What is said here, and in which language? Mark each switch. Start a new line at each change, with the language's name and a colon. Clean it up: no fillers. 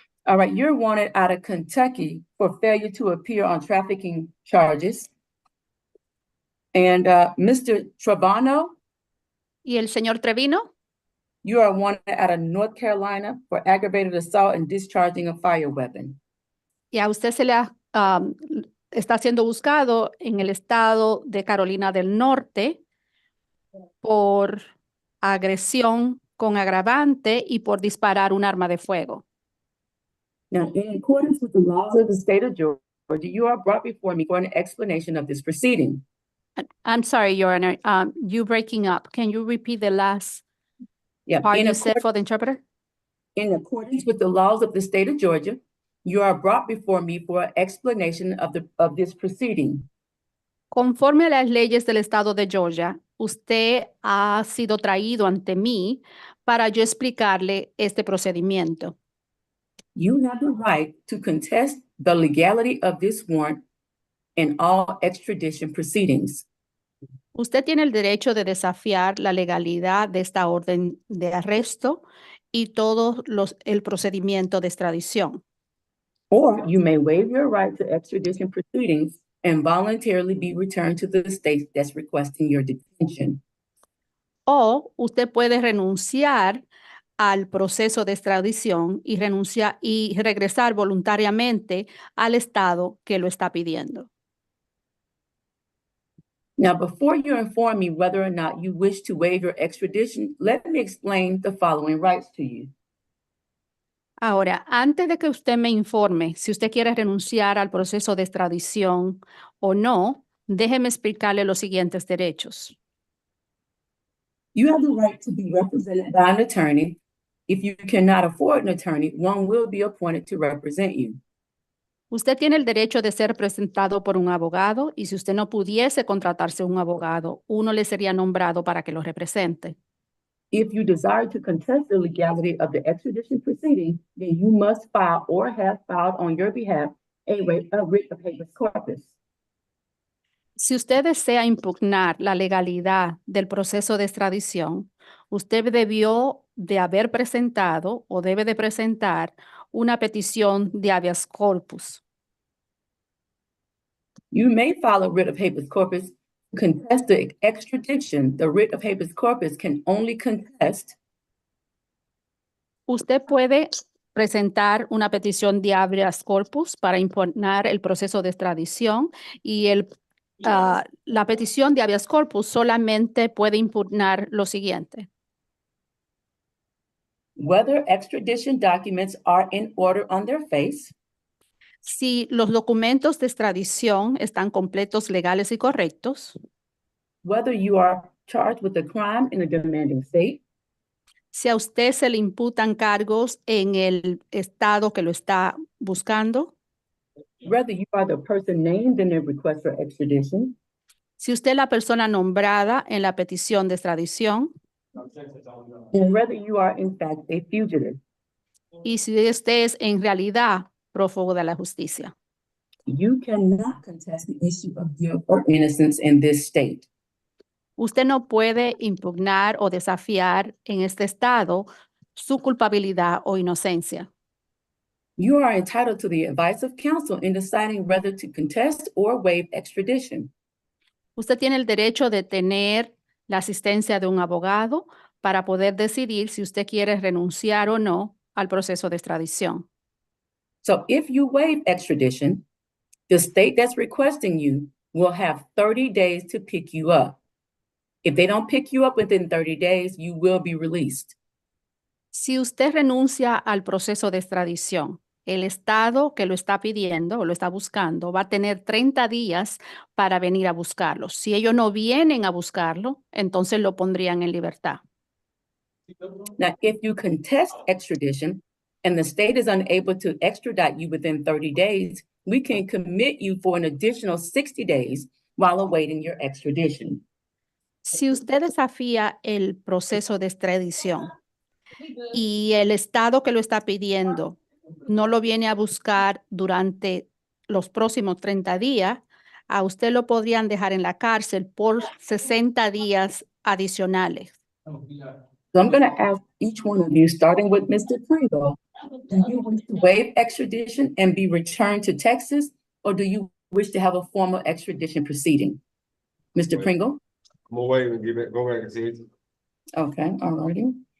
English: All right, you're wanted out of Kentucky for failure to appear on trafficking charges. And Mr. Trevano?
Spanish: ¿Y el señor Trevino?
English: You are wanted out of North Carolina for aggravated assault and discharging a fire weapon.
Spanish: Y a usted se le está siendo buscado en el estado de Carolina del Norte por agresión con agravante y por disparar un arma de fuego.
English: Now, in accordance with the laws of the state of Georgia, you are brought before me for an explanation of this proceeding. I'm sorry, Your Honor, you breaking up. Can you repeat the last Yeah, part in you said accord- for the interpreter? in accordance with the laws of the state of Georgia, you are brought before me for an explanation of this proceeding.
Spanish: Conforme a las leyes del estado de Georgia, usted ha sido traído ante mí para yo explicarle este procedimiento.
English: You have the right to contest the legality of this warrant in all extradition proceedings.
Spanish: Usted tiene el derecho de desafiar la legalidad de esta orden de arresto y todo el procedimiento de extradición.
English: Or you may waive your right to extradition proceedings and voluntarily be returned to the state that's requesting your detention.
Spanish: O usted puede renunciar al proceso de extradición y regresar voluntariamente al estado que lo está pidiendo.
English: Now, before you inform me whether or not you wish to waive your extradition, let me explain the following rights to you.
Spanish: Ahora, antes de que usted me informe si usted quiere renunciar al proceso de extradición o no, déjeme explicarle los siguientes derechos.
English: You have the right to be represented by an attorney. If you cannot afford an attorney, one will be appointed to represent you.
Spanish: Usted tiene el derecho de ser presentado por un abogado y si usted no pudiese contratarse un abogado, uno le sería nombrado para que lo represente.
English: If you desire to contest the legality of the extradition proceeding, then you must file or have filed on your behalf a writ of habeas corpus.
Spanish: Si usted desea impugnar la legalidad del proceso de extradición, usted debió de haber presentado o debe de presentar una petición de habeas corpus.
English: You may file a writ of habeas corpus to contest the extradition. The writ of habeas corpus can only contest
Spanish: Usted puede presentar una petición de habeas corpus para impugnar el proceso de extradición y la petición de habeas corpus solamente puede impugnar lo siguiente.
English: whether extradition documents are in order on their face,
Spanish: Si los documentos de extradición están completos, legales y correctos,
English: whether you are charged with a crime in a demanding state,
Spanish: si a usted se le imputan cargos en el estado que lo está buscando,
English: whether you are the person named in the request for extradition,
Spanish: si usted es la persona nombrada en la petición de extradición
English: and whether you are in fact a fugitive.
Spanish: y si usted es en realidad prófugo de la justicia.
English: You cannot contest the issue of guilt or innocence in this state.
Spanish: Usted no puede impugnar o desafiar en este estado su culpabilidad o inocencia.
English: You are entitled to the advice of counsel in deciding whether to contest or waive extradition.
Spanish: Usted tiene el derecho de tener la asistencia de un abogado para poder decidir si usted quiere renunciar o no al proceso de extradición.
English: So if you waive extradition, the state that's requesting you will have 30 days to pick you up. If they don't pick you up within 30 days, you will be released.
Spanish: Si usted renuncia al proceso de extradición, el estado que lo está pidiendo o lo está buscando va a tener 30 días para venir a buscarlo. Si ellos no vienen a buscarlo, entonces lo pondrían en libertad.
English: Now, if you contest extradition and the state is unable to extradite you within 30 days, we can commit you for an additional 60 days while awaiting your extradition.
Spanish: Si usted desafía el proceso de extradición y el estado que lo está pidiendo no lo viene a buscar durante los próximos 30 días, a usted lo podrían dejar en la cárcel por 60 días adicionales.
English: So I'm going to ask each one of you, starting with Mr. Pringle, do you wish to waive extradition and be returned to Texas, or do you wish to have a formal extradition proceeding? Mr. Wait. Pringle? I'm gonna wait and go back and see it. Okay, all righty.